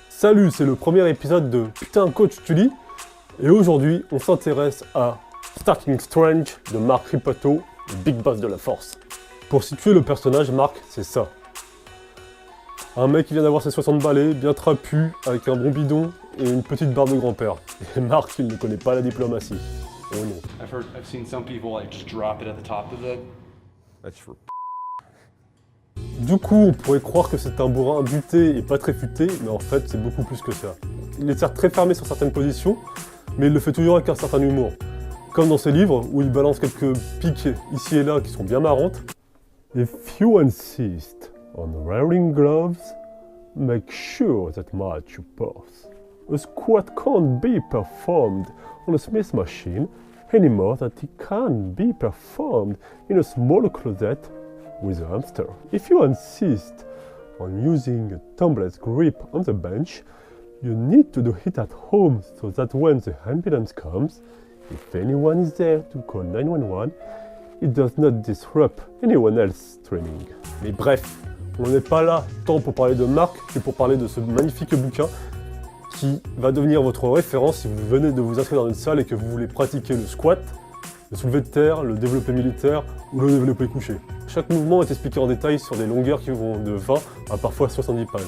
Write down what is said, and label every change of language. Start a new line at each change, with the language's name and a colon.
French: Salut, c'est le premier épisode de Putain Coach tu lis, et aujourd'hui, on s'intéresse à Starting Strange de Marc Tripautau, le Big Boss de la Force. Pour situer le personnage, Marc, c'est ça. Un mec qui vient d'avoir ses 60 balais, bien trapu, avec un bon bidon et une petite barbe de grand-père. Et Marc, il ne connaît pas la diplomatie. Oh non.
English: I've seen some people like just drop it at the top of it. That's for
French: Du coup, on pourrait croire que c'est un bourrin buté et pas très futé, mais en fait, c'est beaucoup plus que ça. Il est certes très fermé sur certaines positions, mais il le fait toujours avec un certain humour. Comme dans ses livres, où il balance quelques piques ici et là qui sont bien marrantes.
English: If you insist on wearing gloves, make sure that match your purse. A squat can't be performed on a Smith machine any more than it can be performed in a small closet with a hamster. If you insist on using a tumbler's grip on the bench, you need to do it at home so that when the ambulance comes, if anyone is there to call 911, it does not disrupt anyone else's training.
French: Mais bref, on n'est pas là tant pour parler de Marc que pour parler de ce magnifique bouquin qui va devenir votre référence si vous venez de vous inscrire dans une salle et que vous voulez pratiquer le squat, le soulevé de terre, le développé militaire ou le développé couché. Chaque mouvement est expliqué en détail sur des longueurs qui vont de 20 à parfois 70 pages.